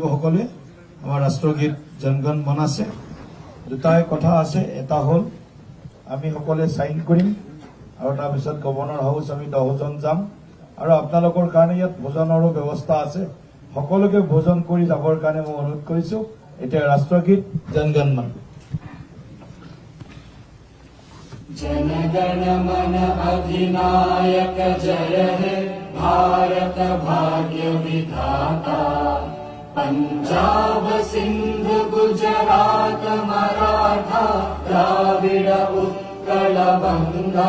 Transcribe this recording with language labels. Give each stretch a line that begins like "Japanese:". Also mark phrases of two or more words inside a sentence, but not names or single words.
Assamese: সকলোৱে আমাৰ ৰাষ্ট্ৰগীত জনগণ মন আছে। দুটাই কথা আছে, এটা হ'ল আমি সকলোৱে চাইন কৰিম আৰু তাৰপিছত গভৰ্ণৰ হাউচ আমি 10 জন যাম আৰু আপোনালোকৰ কাৰণে ইয়াত ভোজনৰো ব্যৱস্থা আছে। সকলোকে ভোজন কৰি যাবৰ কাৰণে মই অনুৰোধ কৰিছো। এতিয়া ৰাষ্ট্ৰগীত জনগণ মন।
Bangla: জনগণ মন অধিনায়ক জয় হে ভারত ভাগ্য বিধাতা। পঞ্জাব সিন্ধ গুজরাট মরাঠা দ্রাবিড় উৎকল বঙ্গা।